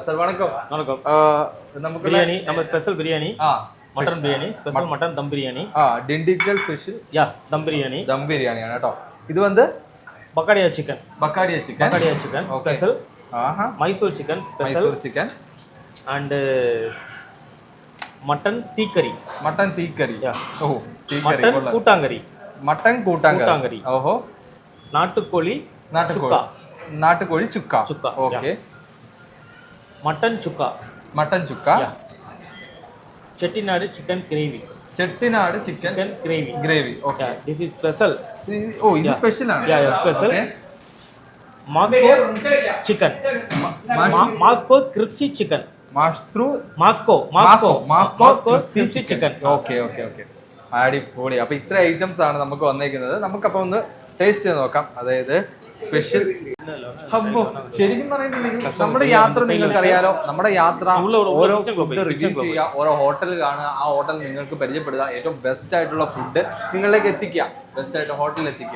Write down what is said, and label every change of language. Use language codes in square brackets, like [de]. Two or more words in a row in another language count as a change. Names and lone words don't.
[ml] സാർ വണക്കം. [ta] வணக்கம். [ml] നമുക്ക് [ta] பிரியாணி நம்ம ஸ்பெஷல் பிரியாணி, மட்டன் பிரியாணி, ஸ்பெஷல் மட்டன் தம் பிரியாணி. [ml] ഡിണ്ടിക്കൽ സ്പെഷ്യൽ [ta] தம் பிரியாணி. [ml] ദം ബിരിയാണിയാണ് കേട്ടോ. ഇത് വന്ന് [ta] பக்காடியா சிக்கன். [ml] ബക്കാഡിയ ചിക്കൻ [ta] ஸ்பெஷல். மைசூர் சிக்கன் ஸ்பெஷல். [ml] മൈസൂർ ചിക്കൻ [ta] அண்ட் மட்டன் தீக்கறி. [ml] മട്ടൻ തീക്കറി. ഓ, തീക്കറി. [ta] மட்டன் கூட்டாங்கறி. [ml] മട്ടൻ കൂട്ടാങ്കറി. ഓഹോ. [ta] நாட்டுக்கோழி [ml] നാട്ടുകോഴി. നാട്ടുകോഴി ചുക്ക. ഓക്കെ. [ta] மட்டன் சுக்கா. [ml] മട്ടൻ ചുക്ക. [ta] செட்டிநாடு சிக்கன் கிரேவி. [ml] ചെട്ടിനാട് ചിക്കൻ [ta] கிரேவி. [ml] ഗ്രേവി. ഓക്കെ, [en] This is special. [ml] ഓ, ഇത് സ്പെഷ്യൽ ആണ്. [ta] ஸ்பெஷல். மாஸ்கோ சிக்கன். மாஸ்கோ கிரிப்சி சிக்கன். [ml] മാസ്കോ ക്രിസ്പി ചിക്കൻ. ഓക്കെ ഓക്കെ ഓക്കെ, അടിപൊളി. അപ്പൊ ഇത്ര ഐറ്റംസ് ആണ് നമുക്ക് വന്നേക്കുന്നത്. നമുക്കപ്പോൾ ഒന്ന് ടേസ്റ്റ് ചെയ്ത് നോക്കാം. അതായത് സ്പെഷ്യൽ. അപ്പോ ശരിക്കും പറഞ്ഞിട്ടുണ്ടെങ്കിൽ നമ്മുടെ യാത്ര നിങ്ങൾക്ക് അറിയാലോ, നമ്മുടെ യാത്ര ഓരോ ഫുഡ് റിവ്യൂ ചെയ്യുക, ഓരോ ഹോട്ടൽ കാണുക, ആ ഹോട്ടൽ നിങ്ങൾക്ക് പരിചയപ്പെടുക, ഏറ്റവും ബെസ്റ്റ് ആയിട്ടുള്ള ഫുഡ് നിങ്ങളിലേക്ക് എത്തിക്കുക, ബെസ്റ്റ് ആയിട്ട് ഹോട്ടലിൽ എത്തിക്കുക.